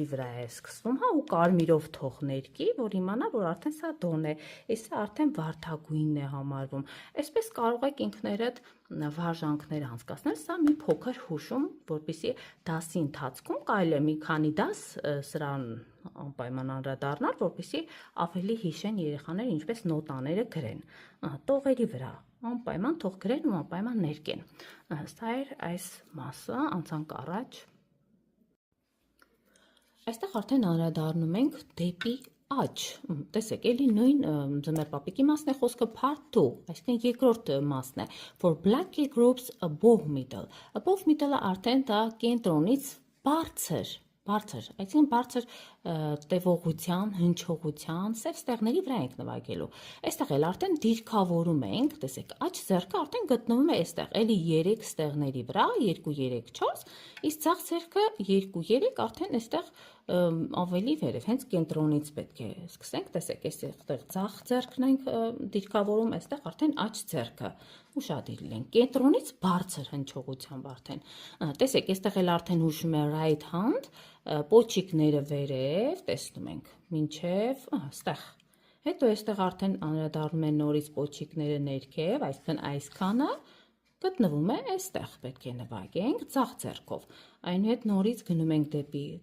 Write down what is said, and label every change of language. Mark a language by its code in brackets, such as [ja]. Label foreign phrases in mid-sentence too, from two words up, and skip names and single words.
[hy] վրա է սկսվում, հա, ու կարմիրով թող ներկի, որ իմանա, որ արդեն սա դոն է, սա արդեն վարդագույնն է համարվում։ Այսպես կարող եք ինքներդ վարժանքներ անցկացնել, սա մի փոքր հուշում, որպեսզի դասի ընթացքում կարելի է մի քանի դաս սրան անպայման անդրադառնալ, որպեսզի ավելի հիշեն երեխաները ինչպես նոտաները գրեն, տողերի վրա, անպայման թող գրեն ու անպայման ներկեն։ Սա էր այս մասը, անցանք առաջ։ Այստեղ արդեն անդրադառնում ենք դեպի աջ, տեսեք, էլի նույն ձմեռ պապիկի մասն է խոսքը part 2, այսինքն երկրորդ մասն է, [en] for black groups above middle, above middle-ը [hy] արդեն դա կենտրոնից բարձր, այսինքն բարձր տևողության, հնչողության, սև ստեղների վրա ենք նվագելու, այստեղ էլ արդեն դիրքավորում ենք, տեսեք, աջ ձեռքը արդեն գտնվում է այստեղ, էլի 3 ստեղների վրա, 2, 3, 4, իսկ ձախ ձեռքը 2, 3 արդեն այստեղ ավելի վերև, հենց կենտրոնից պետք է սկսենք, տեսեք, այստեղ ձախ ձեռքն ենք դիրքավորում, այստեղ արդեն աջ ձեռքը, ուշադիր լինենք, կենտրոնից բարձր հնչողությամբ արդեն, տեսեք, այստեղ էլ արդեն հուշում է [en] right hand, [hy] պոչիկները վերև, տեսնում ենք, մինչև, ստեղ, հետո այստեղ արդեն անդրադառնում է նորից պոչիկները ներքև, այսինքն այսքանը գտնվում է այստեղ, պետք է նվագենք ձախ ձեռքով, այնուհետ նորից գնում ենք դեպի